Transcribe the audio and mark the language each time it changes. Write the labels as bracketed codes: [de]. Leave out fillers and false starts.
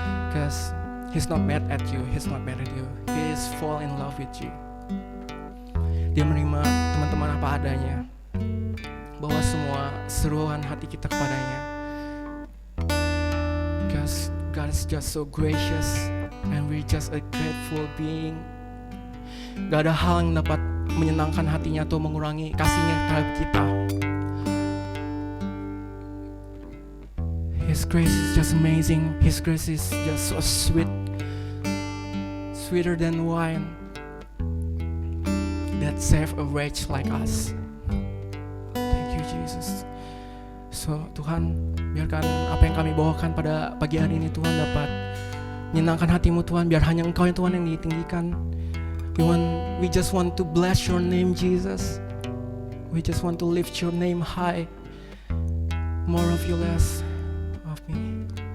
[en] Because He's not mad at you, He's not mad at you. He is fall in love with you. [id] Dia menerima teman-teman apa adanya. Bawa semua seruan hati kita kepadanya. [en] Because God is just so gracious and we're just a grateful being. [id] Gak ada hal yang dapat menyenangkan hatinya atau mengurangi kasihnya terhadap kita. [en] His grace is just amazing. His grace is just so sweet, sweeter than wine that save a wretch like us. Thank you, Jesus. [id] So Tuhan, biarkan apa yang kami bawakan pada pagi hari ini Tuhan dapat menyenangkan hatimu Tuhan. Biar hanya Engkau yang Tuhan yang ditinggikan. [en] We just want to bless your name, Jesus. We just want to lift your name high. More of you, less of me.